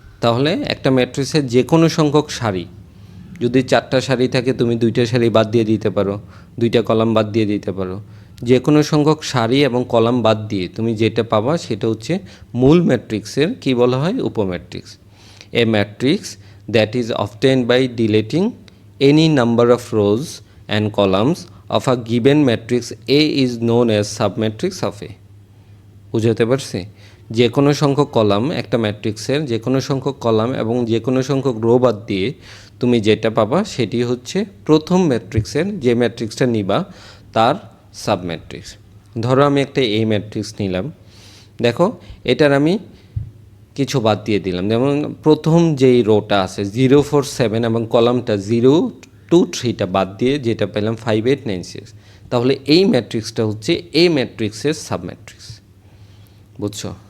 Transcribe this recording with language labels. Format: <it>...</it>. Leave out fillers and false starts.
<bn>তাহলে একটা ম্যাট্রিক্সের যে কোনো সংখ্যক সারি, যদি 4টা সারি থাকে তুমি 2টা সারি বাদ দিয়ে দিতে পারো, 2টা কলাম বাদ দিয়ে দিতে পারো। যে কোনো সংখ্যক সারি এবং কলাম বাদ দিয়ে তুমি যেটা পাবা সেটা হচ্ছে মূল ম্যাট্রিক্সের কি বলা হয়, উপম্যাট্রিক্স।</bn> <en>A matrix that is obtained by deleting any number of rows and columns of a given matrix A is known as submatrix of A.</en> <bn>বুঝাতে পারছি? যে কোনো সংখ্যক কলাম, একটা ম্যাট্রিক্সের যে কোনো সংখ্যক কলাম এবং যে কোনো সংখ্যক রো বাদ দিয়ে তুমি যেটা পাবা সেটি হচ্ছে প্রথম ম্যাট্রিক্সের, যে ম্যাট্রিক্সটা নিবা তার সাবম্যাট্রিক্স। ধরো আমি একটা এ ম্যাট্রিক্স নিলাম, দেখো এটার আমি কিছু বাদ দিয়ে দিলাম, যেমন প্রথম যেই রোটা আছে 0 4 7 এবং কলামটা 0 2 3টা বাদ দিয়ে যেটা পেলাম 5 8 9 6, তাহলে এই ম্যাট্রিক্সটা হচ্ছে এই ম্যাট্রিক্সের সাবম্যাট্রিক্স। বুঝছো?</bn>